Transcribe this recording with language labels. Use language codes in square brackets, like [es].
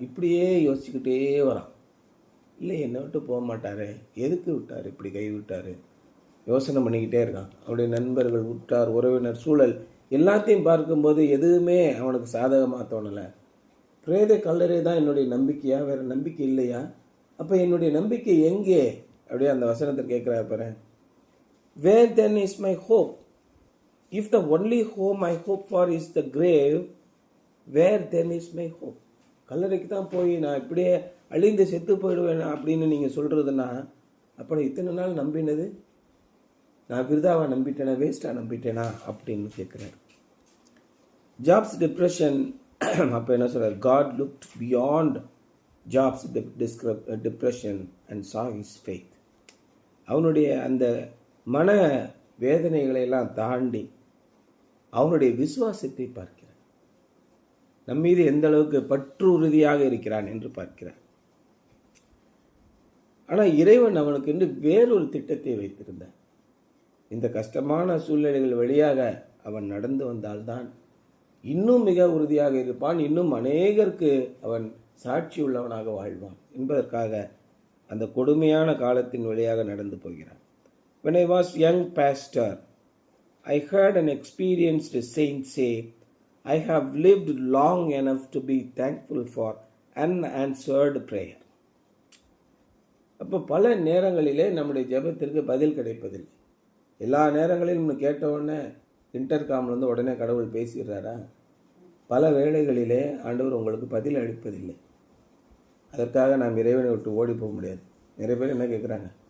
[ta] இப்படியே யோசிச்சுக்கிட்டே வரான். இல்லை, என்னை விட்டு போக மாட்டார், எதுக்கு விட்டார், இப்படி கை விட்டார், யோசனை பண்ணிக்கிட்டே இருக்கான். அவருடைய நண்பர்கள், உற்றார், உறவினர், சூழல் எல்லாத்தையும் பார்க்கும்போது எதுவுமே அவனுக்கு சாதகமாக தோணலை. பிரேத கல்லறை தான் என்னுடைய நம்பிக்கையா? வேறு நம்பிக்கை இல்லையா? அப்போ என்னுடைய நம்பிக்கை எங்கே? அப்படியே அந்த வசனத்தை கேட்குறாரு பாரு. [en] Where then is my hope? If the only home I hope for is the grave, where then is my hope? [ta] கல்லறைக்கு தான் போய் நான் இப்படியே அழிந்து செத்து போயிடுவேன் அப்படின்னு நீங்கள் சொல்கிறதுனா, அப்புறம் இத்தனை நாள் நம்பினது நான் விருதாவாக நம்பிட்டேனா, வேஸ்ட்டாக நம்பிட்டேனா அப்படின்னு கேட்குறாரு. [en] Jobs depression. [ta] அப்போ என்ன சொல்கிறார்? [en] God looked beyond Job's depression and saw his faith. [ta] அவனுடைய அந்த மன வேதனைகளை எல்லாம் தாண்டி அவனுடைய விசுவாசத்தை பார்க்கிறார். நம்மீது எந்த அளவுக்கு பற்று உறுதியாக இருக்கிறான் என்று பார்க்கிறார். ஆனால் இறைவன் அவனுக்கு என்று வேறொரு திட்டத்தை வைத்திருந்தார். இந்த கஷ்டமான சூழ்நிலைகள் வழியாக அவன் நடந்து வந்தால்தான் இன்னும் மிக உறுதியாக இருப்பான், இன்னும் அநேகருக்கு அவன் சாட்சி உள்ளவனாக வாழ்வான் என்பதற்காக அந்த கொடுமையான காலத்தின் வழியாக நடந்து போகிறான். [en] When I was young pastor, I heard an experienced saint say, I have lived long enough to be thankful for unanswered prayer. [ta] அப்போ பல நேரங்களிலே நம்முடைய ஜெபத்திற்கு பதில் கிடைப்பதில்லை. எல்லா நேரங்களிலும் கேட்ட உடனே இன்டர்காம்லேருந்து உடனே கடவுள் பேசிடுறாரா? பல வேளைகளிலே ஆண்டவர் உங்களுக்கு பதில் அளிப்பதில்லை. அதற்காக நாம் இறைவனை விட்டு ஓடி போக முடியாது. நிறைய பேர் என்ன கேட்குறாங்க?